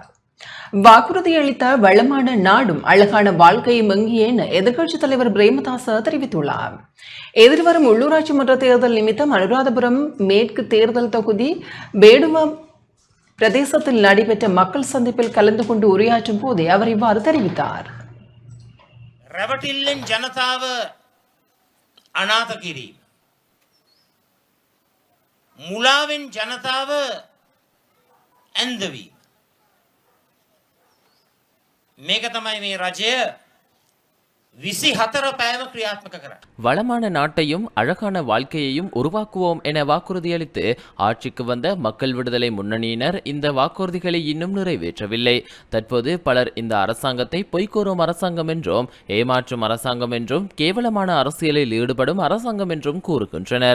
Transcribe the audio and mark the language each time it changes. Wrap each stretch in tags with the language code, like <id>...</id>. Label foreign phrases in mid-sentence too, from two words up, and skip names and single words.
<ta>வாக்குறுதி அளித்த வளமான நாடும் அழகான வாழ்க்கையும் எங்கே என எதிர்க்கட்சித் தலைவர் பிரேமதாச தெரிவித்துள்ளார். எதிர்வரும் உள்ளூராட்சி மன்ற தேர்தல் நிமித்தம் அனுராதபுரம் மேற்கு தேர்தல் தொகுதி பேடுவா பிரதேசத்தில் நடைபெற்ற மக்கள் சந்திப்பில் கலந்து கொண்டு உரையாற்றும் போதே அவர் இவ்வாறு தெரிவித்தார்.</ta> <si>මුලාවෙන් ජනතාව ඇන්දවීම මේක තමයි මේ රජය 24 පෑම ක්‍රියාත්මක කරන්න.</si> <ta>வளமான நாட்டையும் அழகான வாழ்க்கையையும் உருவாக்குவோம் என வாக்குறுதியளித்து ஆட்சிக்கு வந்த மக்கள் விடுதலை முன்னணியினர் இந்த வாக்குறுதிகளை இன்னும் நிறைவேற்றவில்லை. தற்போது பலர் இந்த அரசாங்கத்தை பொய்கூறும் அரசாங்கம் என்றும் ஏமாற்றும் அரசாங்கம் என்றும் கேவலமான அரசியலில் ஈடுபடும் அரசாங்கம் என்றும் கூறுகின்றனர்.</ta>